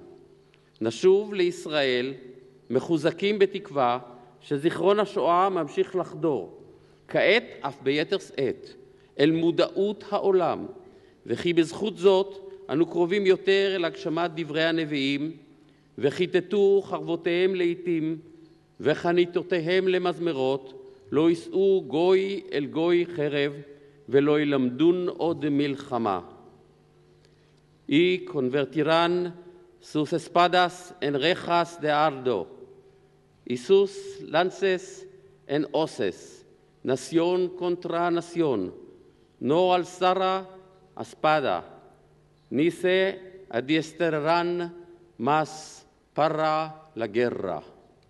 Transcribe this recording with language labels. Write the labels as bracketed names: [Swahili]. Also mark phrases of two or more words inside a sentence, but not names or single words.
[Hebrew] נשוב לישראל מחוזקים בתקווה שזיכרון השואה ממשיך לחדור, כעת אף ביתר שאת, אל מודעות העולם, וכי בזכות זאת אנו קרובים יותר אל הגשמת דברי הנביאים, וכיתתו חרבותיהם לעתים, וחניתותיהם למזמרות, לא יישאו גוי אל גוי חרב, ולא ילמדון עוד מלחמה. [Spanish] y convertirán sus espadas en rejas de ardo y sus lances en hoces, nación contra nación. No alzará espada, ni se adiestrarán más para la guerra.